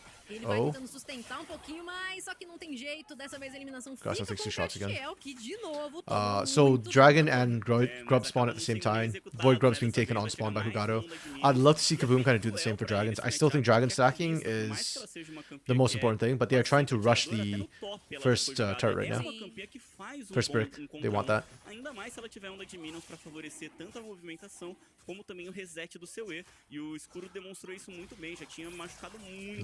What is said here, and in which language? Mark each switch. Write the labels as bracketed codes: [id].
[pt] Ele vai tentando sustentar um pouquinho mais, só que não tem jeito. Dessa vez a eliminação fica [en] Gracial takes 2 shots again. [pt] que de novo [en] So Dragon and Grub spawn at the same time. Void Grub's being taken on spawn by Hugado. I'd love to see Kaboom kind of do the same for Dragons. I still think Dragon stacking is the most important thing, but they are trying to rush the first turret right now. First brick, they want that. [pt] Ainda mais se ela tiver onda de minions para favorecer tanto a movimentação como também o reset do seu E. E o Escuro demonstrou isso muito bem, já tinha machucado muito.